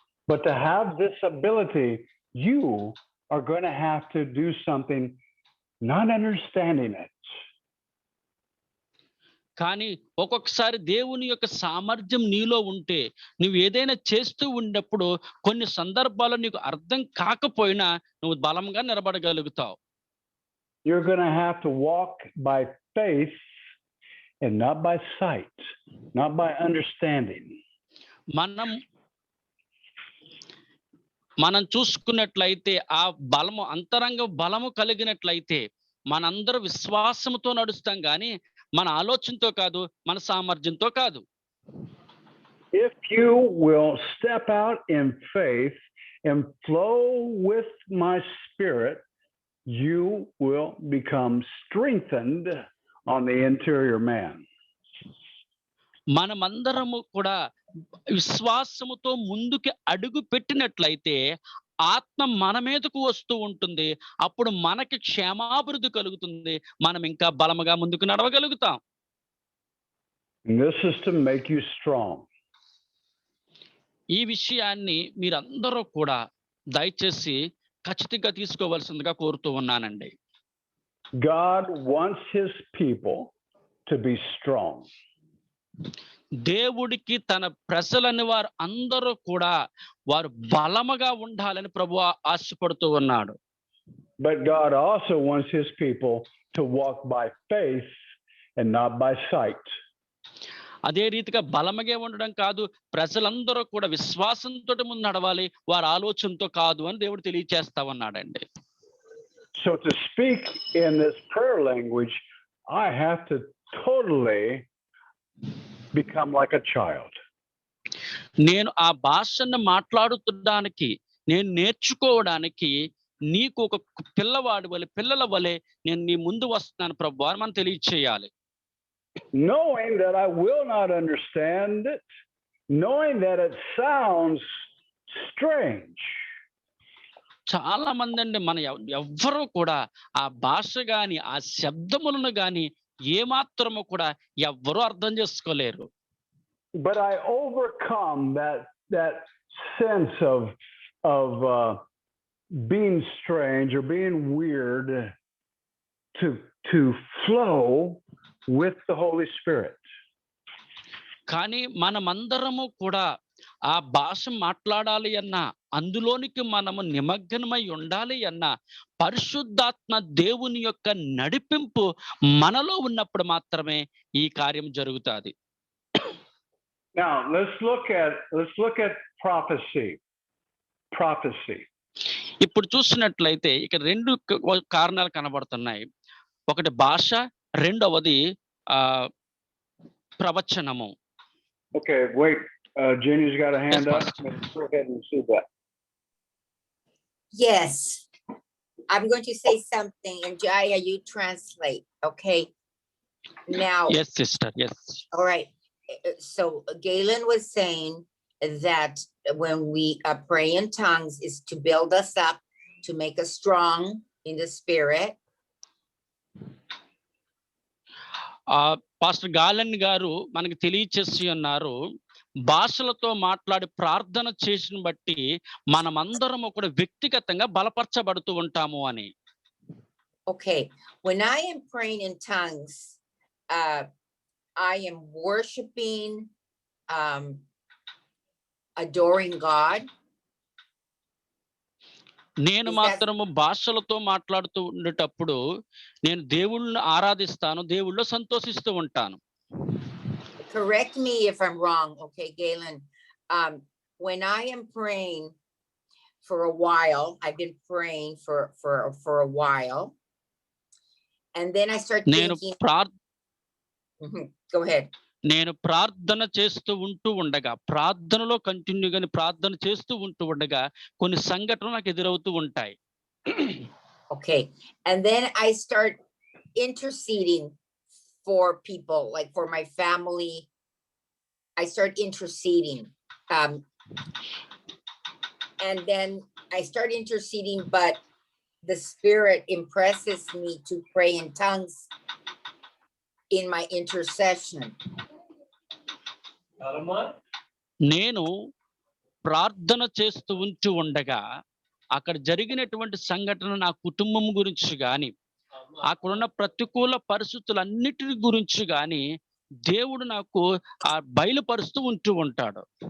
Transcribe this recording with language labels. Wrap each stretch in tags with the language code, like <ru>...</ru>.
<en>But to have this ability, you are going to have to do something, not understanding it.</en> <te>కానీ ఒక్కొక్కసారి దేవుని యొక్క సామర్థ్యం నీలో ఉంటే నువ్వు ఏదైనా చేస్తూ ఉన్నప్పుడు కొన్ని సందర్భాల్లో నీకు అర్థం కాకపోయినా నువ్వు బలంగా నిలబడగలుగుతావు.</te> <en>You're going to have to walk by faith and not by sight, not by understanding.</en> <te>మనం మనం చూసుకున్నట్లయితే ఆ బలము అంతరంగ బలము కలిగినట్లయితే మనందరూ విశ్వాసముతో నడుస్తాం గాని మన ఆలోచనతో కాదు, మన సామర్థ్యంతో కాదు.</te> <en>If you will step out in faith and flow with my spirit, you will become strengthened on the interior man.</en> <te>మనమందరము కూడా విశ్వాసముతో ముందుకి అడుగు పెట్టినట్లయితే ఆత్మ మన మీదకు వస్తూ ఉంటుంది. అప్పుడు మనకి క్షేమాభివృద్ధి కలుగుతుంది. మనం ఇంకా బలముగా ముందుకు నడవగలుగుతాం.</te> <en>And this is to make you strong.</en> <te>ఈ విషయాన్ని మీరందరూ కూడా దయచేసి ఖచ్చితంగా తీసుకోవాల్సిందిగా కోరుతూ ఉన్నానండి.</te> <en>God wants his people to be strong.</en> <te>దేవుడికి తన ప్రజలని వారు అందరూ కూడా వారు బలముగా ఉండాలని ప్రభువు ఆశపడుతూ ఉన్నాడు.</te> <en>But God also wants his people to walk by faith and not by sight.</en> <te>అదే రీతిగా బలముగా ఉండడం కాదు, ప్రజలందరూ కూడా విశ్వాసంతో ముందు నడవాలి, వారి ఆలోచనతో కాదు అని దేవుడు తెలియజేస్తా ఉన్నాడండి.</te> <en>So to speak in this prayer language, I have to totally become like a child.</en> <te>నేను ఆ భాషను మాట్లాడుతుండడానికి, నేను నేర్చుకోవడానికి నీకు ఒక పిల్లవాడి వలె, పిల్లల వలె నేను నీ ముందు వస్తున్నాను ప్రభువా అని మనం తెలియచేయాలి.</te> <en>Knowing that I will not understand it, knowing that it sounds strange.</en> <te>చాలా మంది అండి మన ఎవ్వరూ కూడా ఆ భాష గాని, ఆ శబ్దములను గాని ఏమాత్రము కూడా ఎవ్వరూ అర్థం చేసుకోలేరు.</te> <en>But I overcome that sense of being strange or being weird to flow with the Holy Spirit.</en> <te>కానీ మనమందరము కూడా ఆ భాష మాట్లాడాలి అన్నా, అందులోనికి మనము నిమగ్నమై ఉండాలి అన్నా, పరిశుద్ధాత్మ దేవుని యొక్క నడిపింపు మనలో ఉన్నప్పుడు మాత్రమే ఈ కార్యం జరుగుతాది.</te> <en>Now let's look at prophecy.</en> <te>ఇప్పుడు చూసినట్లయితే ఇక్కడ రెండు కారణాలు కనబడుతున్నాయి. ఒకటి భాష, రెండవది ప్రవచనము.</te> <en>Okay, wait. Jenny's got a hand up. Let's go ahead and see that. Yes, I'm going to say something, and Jaya, you translate. Okay. Now. Yes, sister. Yes. All right. So Galen was saying that when we pray in tongues is to build us up, to make us strong in the spirit.</en> <te>Pastor గాలన్ గారు మనకి తెలియచేసి ఉన్నారు, భాషలతో మాట్లాడి ప్రార్థన చేసిన బట్టి మనమందరము కూడా వ్యక్తిగతంగా బలపరచబడుతూ ఉంటాము అని.</te> <en>Okay, when I am praying in tongues, I am worshiping, adoring God.</en> <te>నేను మాత్రము భాషలతో మాట్లాడుతూ ఉండేటప్పుడు నేను దేవుళ్ళని ఆరాధిస్తాను, దేవుళ్ళో సంతోషిస్తూ ఉంటాను.</te> <en>Correct me if I'm wrong, okay, Galen. When I am praying for a while, I've been praying for a while, and then I start thinking. Go ahead.</en> <te>నేను ప్రార్థన చేస్తూ ఉండగా, ప్రార్థనలో కంటిన్యూగాని ప్రార్థన చేస్తూ ఉండగా కొన్ని సంఘటనలు నాకు ఎదురవుతూ ఉంటాయి.</te> <en>Okay, and then I start interceding for people, like for my family. I start interceding, and then I start interceding, but the Spirit impresses me to pray in tongues in my intercession.</en> <te>నేను ప్రార్థన చేస్తూ ఉండగా అక్కడ జరిగినటువంటి సంఘటన నా కుటుంబం గురించి గాని, అక్కడున్న ప్రతికూల పరిస్థితులన్నిటి గురించి గాని దేవుడు నాకు బయలుపరుస్తూ ఉంటాడు.</te>